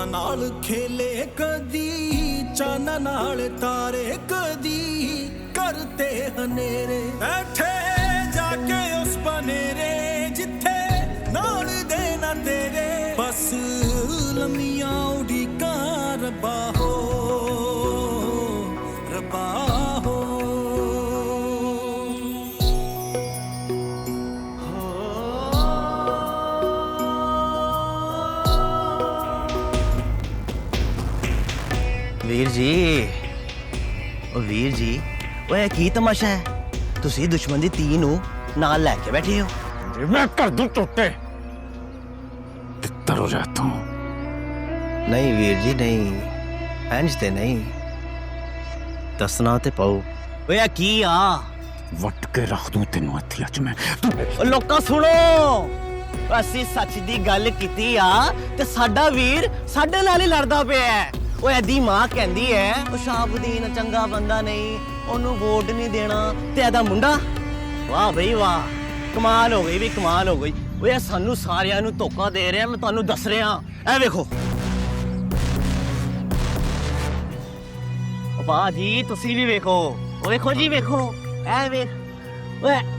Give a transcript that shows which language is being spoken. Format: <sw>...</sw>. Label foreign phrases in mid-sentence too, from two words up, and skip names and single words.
<pa>ਨਾਲ ਖੇਲੇ ਕਦੀ ਚੰਨ ਨਾਲ ਤਾਰੇ ਕਦੀ ਕਰਤੇ ਹਨੇਰੇ ਬੈਠੇ ਜਾਕੇ ਉਸ ਬਨੇਰੇ ਜਿੱਥੇ ਨਾਲ ਦੇਣਾ ਤੇਰੇ ਬਸ ਲੰਮੀਆਂ ਉਡੀਕਾਂ ਰੱਬਾ ਹੋ ਰੱਬਾ ਹੋ ਵੀਰ ਜੀ ਉਹ ਵੀਰ ਜੀ ਓਏ ਕੀ ਤਮਾਸ਼ਾ ਹੈ ਤੁਸੀਂ ਦੁਸ਼ਮਣ ਦੀ ਧੀ ਨੂੰ ਨਾਲ ਲੈ ਕੇ ਬੈਠੇ ਹੋ</pa> <hi>मैं कर दूं टोटे, तितर हो जाता हूँ।</hi> <pa>ਨਹੀਂ ਵੀਰ ਜੀ ਨਹੀਂ ਇੰਜ ਤੇ ਨਹੀਂ ਦੱਸਣਾ ਤੇ ਪਾਓ ਓਏ ਆ ਕੀ ਆ ਵੱਟ ਕੇ ਰੱਖ ਦੂੰ ਤੈਨੂੰ ਹੱਥੀਆਂ ਚ ਮੈਂ। ਓ ਲੋਕਾਂ ਸੁਣੋ ਅਸੀਂ ਸੱਚ ਦੀ ਗੱਲ ਕੀਤੀ ਆ ਤੇ ਸਾਡਾ ਵੀਰ ਸਾਡੇ ਨਾਲ ਹੀ ਲੜਦਾ ਪਿਆ ਹੈ ਓਏ ਇਹਦੀ ਮਾਂ ਕਹਿੰਦੀ ਹੈ ਉਹ ਸ਼ਾਬਦੀਨ ਚੰਗਾ ਬੰਦਾ ਨਹੀਂ ਉਹਨੂੰ ਵੋਟ ਨਹੀਂ ਦੇਣਾ ਤੇ ਇਹਦਾ ਮੁੰਡਾ ਵਾਹ ਬਈ ਵਾਹ ਕਮਾਲ ਹੋ ਗਈ ਵੀ ਕਮਾਲ ਹੋ ਗਈ ਓਏ ਸਾਨੂੰ ਸਾਰਿਆਂ ਨੂੰ ਧੋਖਾ ਦੇ ਰਿਹਾ ਮੈਂ ਤੁਹਾਨੂੰ ਦੱਸ ਰਿਹਾ ਇਹ ਵੇਖੋ ਓ ਬਾਜੀ ਤੁਸੀਂ ਵੀ ਵੇਖੋ ਓ ਵੇਖੋ ਜੀ ਵੇਖੋ ਇਹ ਵੇਖ ਓਏ</pa>